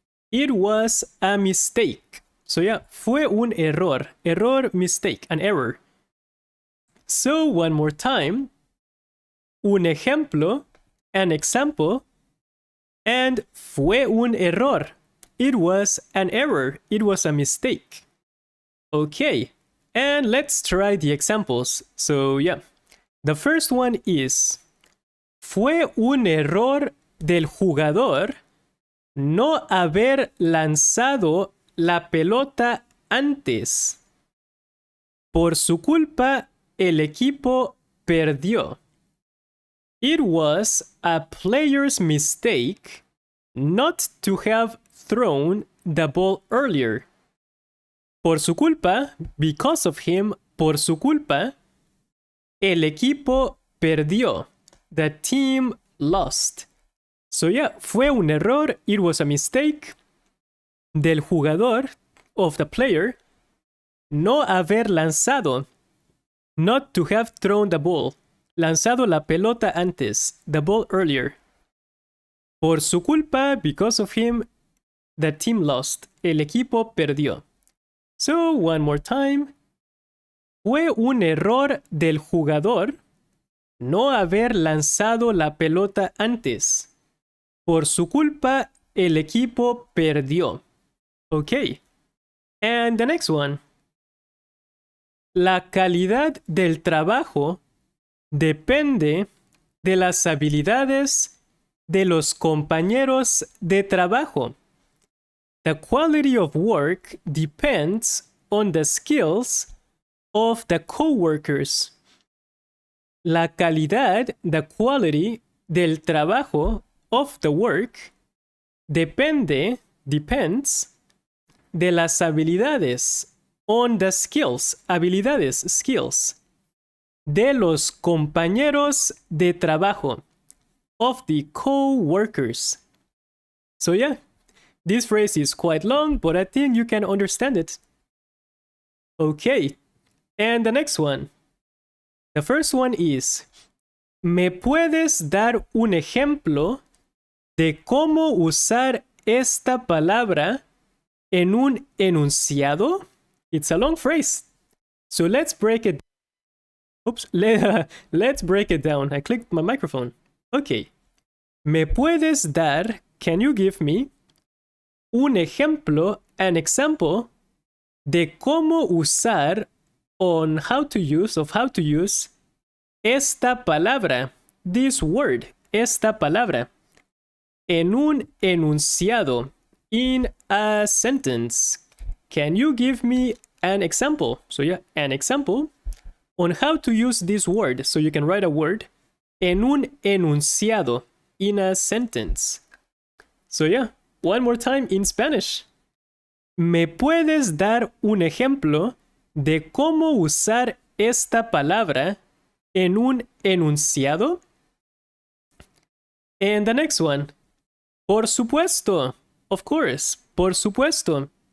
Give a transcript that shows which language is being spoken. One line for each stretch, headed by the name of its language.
English: It was a mistake. So yeah,
Spanish: fue un error.
English: Error, mistake, an error. So one more time.
Spanish: Un ejemplo,
English: an example, and
Spanish: fue un error.
English: It was an error. It was a mistake. Okay, and let's try the examples. So yeah, the first one is
Spanish: fue un error del jugador no haber lanzado la pelota antes. Por su culpa, el equipo perdió.
English: It was a player's mistake not to have thrown the ball earlier.
Spanish: Por su culpa,
English: because of him,
Spanish: por su culpa, el equipo perdió.
English: The team lost. So yeah,
Spanish: fue un error,
English: it was a mistake
Spanish: del jugador,
English: of the player,
Spanish: no haber lanzado,
English: not to have thrown the ball.
Spanish: Lanzado la pelota antes,
English: the ball earlier.
Spanish: Por su culpa,
English: because of him, the team lost.
Spanish: El equipo perdió.
English: So, one more time.
Spanish: Fue un error del jugador no haber lanzado la pelota antes. Por su culpa, el equipo perdió. Okay.
English: And the next one.
Spanish: La calidad del trabajo depende de las habilidades de los compañeros de trabajo.
English: The quality of work depends on the skills of the coworkers.
Spanish: La calidad,
English: the quality
Spanish: del trabajo,
English: of the work, depends
Spanish: de las habilidades,
English: on the skills,
Spanish: habilidades,
English: skills,
Spanish: de los compañeros de trabajo,
English: of the co-workers. So yeah, this phrase is quite long, but I think you can understand it. Okay, and the next one. The first one is,
Spanish: ¿me puedes dar un ejemplo de cómo usar esta palabra en un enunciado?
English: It's a long phrase. So let's break it. Oops. Let's break it down. I clicked my microphone. Okay.
Spanish: ¿Me puedes dar,
English: can you give me,
Spanish: un ejemplo,
English: an example,
Spanish: de cómo usar,
English: on how to use, of how to use,
Spanish: esta palabra,
English: this word, esta palabra,
Spanish: en un enunciado,
English: in a sentence? Can you give me an example? So yeah, an example on how to use this word. So you can write a word
Spanish: en un enunciado,
English: in a sentence. So yeah, one more time in Spanish.
Spanish: ¿Me puedes dar un ejemplo de cómo usar esta palabra en un enunciado?
English: And the next one.
Spanish: Por supuesto.
English: Of course. Por supuesto.